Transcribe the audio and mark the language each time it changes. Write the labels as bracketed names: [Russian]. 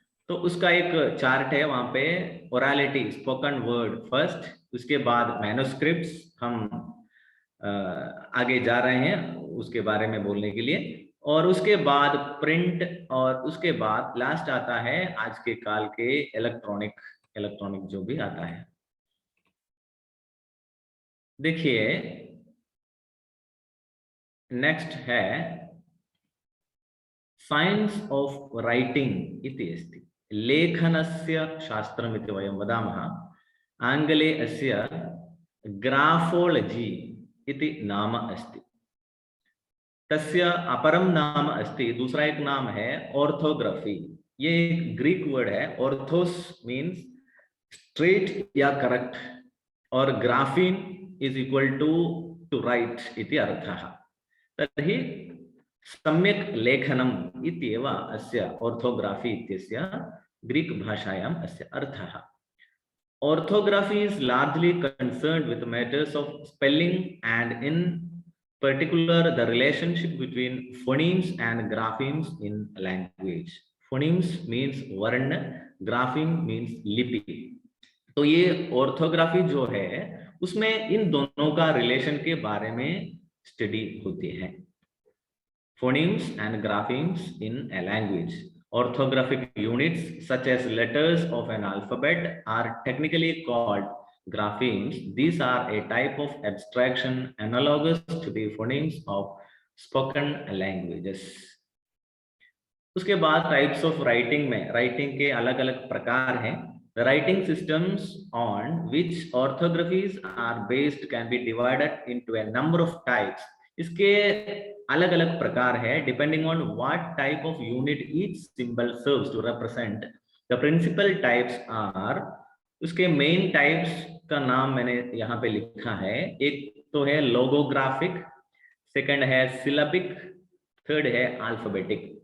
[Hindi] तो उसका एक चार्ट है वहां पे, ओरलिटी स्पोकन वर्ड फर्स्ट, उसके बाद मैन्युस्क्रिप्ट्स, हम आगे जा रहे हैं उसके बारे में बोलने के लिए, और उसके बाद प्रिंट, और उसके बाद लास्ट आता है आज के काल के इलेक्ट्रॉनिक जो भी आता है। देखिए नेक्स्ट है साइंस ऑफ राइटिंग [Sanskrit] इति अस्ति। लेखनस्य शास्त्रमिति वयं वदामः। आंग्ले अस्य ग्राफोलॉजी इति नाम अस्ति। तस्य अपरम नाम अस्ति, [Hindi] दूसरा एक नाम है ऑर्थोग्राफी। ये एक ग्रीक वर्ड है। ऑर्थोस मीन्स स्ट्रेट या करेक्ट, और graphene is equal to right [Sanskrit] इति अर्थः। तर्हि सम्यक् लेखनम् इत्येव अस्य ऑर्थोग्राफी इत्यस्य ग्रीक भाषायाम् अस्य अर्थः। [English] Orthography is largely concerned with matters of spelling, and in particular the relationship between phonemes and graphemes in language. Phonemes means varna, grapheme means lipi. [Hindi] तो ये ऑर्थोग्राफी जो है उसमें इन दोनों का रिलेशन के बारे में स्टडी होती है। [English] Phonemes and graphemes in a language. Orthographic units such as letters of an alphabet are technically called graphemes. These are a type of abstraction analogous to the phonemes of spoken languages. [Hindi] उसके बाद types of writing में, writing के अलग अलग प्रकार हैं। [English] The writing systems on which orthographies are based can be divided into a number of types. [Hindi] इसके अलग अलग प्रकार है [English] Depending on what type of unit each symbol serves to represent. The principal types are, [Hindi] उसके main types का नाम मैंने यहाँ पे लिखा है। एक तो है लोगोग्राफिक, सेकंड है सिलेबिक, थर्ड है अल्फाबेटिक।